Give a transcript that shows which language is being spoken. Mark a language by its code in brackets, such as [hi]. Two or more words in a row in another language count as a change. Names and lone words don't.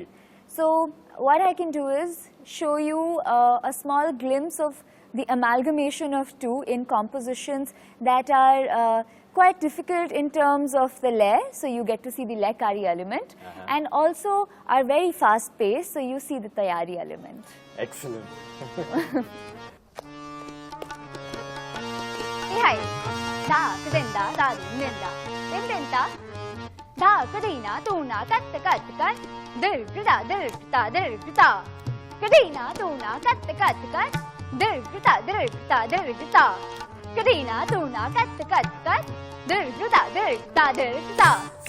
[en] So what I can do is show you a small glimpse of the amalgamation of two in compositions that are quite difficult in terms of the lay, so you get to see the laikari element, and also are very fast paced, so you see the tayari element. Excellent. Da kadenda da nenda nenda da kadina tuna kat kat kat dirgda dirgda dirgda kadina tuna kat kat kat dirgda dirgda dirgda kadina tuna kat kat kat dirgda dirgda dirgda.